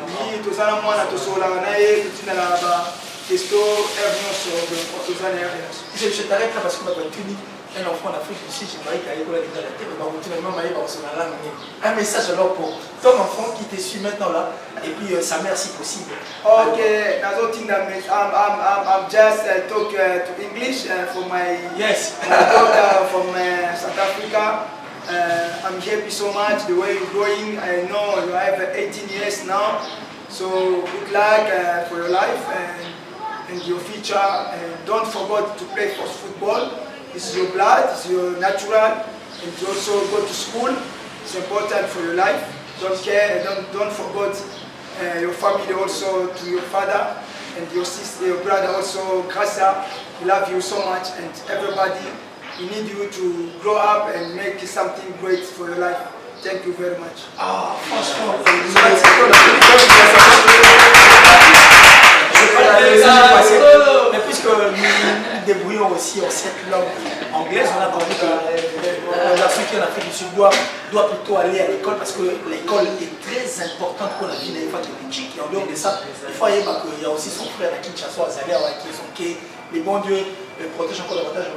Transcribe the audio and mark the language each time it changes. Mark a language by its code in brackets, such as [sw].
[fr] Oui, tout ça, moi, on a tout ça, on a tout ça là-bas. Testo, je t'arrête là parce que un enfant en Afrique du Sud, j'ai parlé qu'à l'école de la tête, un message alors pour ton enfant qui te suit maintenant là, et puis sa mère si possible. [en] Ok, I'm just talk to English for my daughter from South Africa. I'm happy so much the way you're growing. I know you have 18 years now, so good luck for your life and your future. And don't forget to play for football. It's your blood, it's your natural. And you also go to school. It's important for your life. Don't care. Don't forget your family also, to your father and your sister, your brother also. Gracia, we love you so much, and everybody. We need you to grow up and make something great for your life. Thank you very much. [fr] Ah, franchement, mais puisque nous débrouillons aussi en cette langue anglaise, on a compris que le garçon qui est en Afrique du Sud doit plutôt aller à l'école parce que l'école est très importante pour la vie des femmes et en dehors de ça, il faut qu'il y a aussi son frère à Kinshasa, Azalea, qui les bons dieux protègent encore davantage.